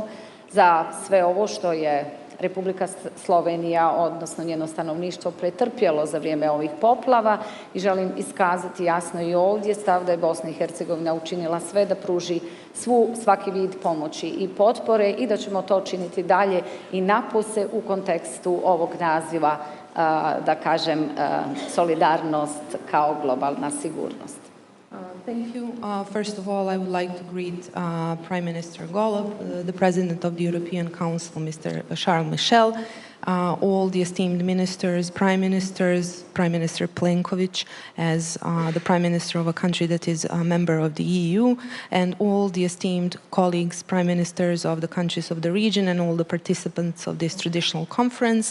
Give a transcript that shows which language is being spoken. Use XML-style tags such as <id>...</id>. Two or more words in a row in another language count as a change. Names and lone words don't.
<bs>za sve ovo što je Republika Slovenija, odnosno njeno stanovništvo, pretrpjelo za vrijeme ovih poplava i želim iskazati jasno i ovdje stav da je Bosna i Hercegovina učinila sve da pruži svaki vid pomoći i potpore i da ćemo to činiti dalje i napose u kontekstu ovog naziva da kažem, solidarnost kao globalna sigurnost.</bs> <en>Thank you. First of all, I would like to greet Prime Minister Golob, the President of the European Council, Mr. Charles Michel, all the esteemed ministers, Prime Minister Plenkovic as the Prime Minister of a country that is a member of the EU, and all the esteemed colleagues, Prime Ministers of the countries of the region, and all the participants of this traditional conference.</en>